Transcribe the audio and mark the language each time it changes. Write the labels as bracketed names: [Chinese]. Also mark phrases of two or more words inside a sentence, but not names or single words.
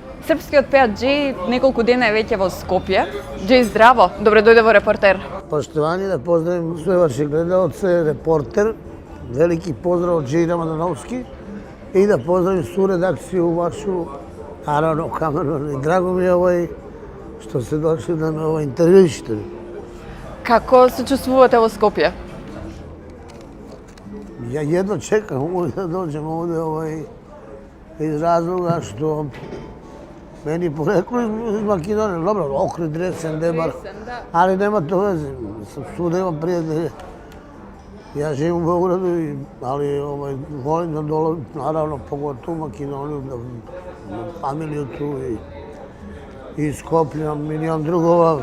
[Macedonian] Српскиот пејач Джеј неколку дена е веќе во Скопје. Джеј, здраво, добре дојде во Репортер. [Serbian] Poštovanje, da pozdravim sve vaše gledalce, Reporter, veliki pozdrav od Džeji Ramadanovski i da pozdravim svu redakciju vašu, naravno kameru. I drago mi je što ste došli da me intervjušite. [Macedonian] Како се чувствувате во Скопје? [Serbian] Ja jedno čekam da dođem ovdje iz razloga što meni poreklo iz Makedonije, dobro, Ohrid, Resen, Debar, ali nema to veze, svuda imam prijatelje. Ja živim u Beogradu, ali volim da dolazim, naravno, pogotovo u Makedoniju, da familiju tu i Skoplje, imam milion drugova.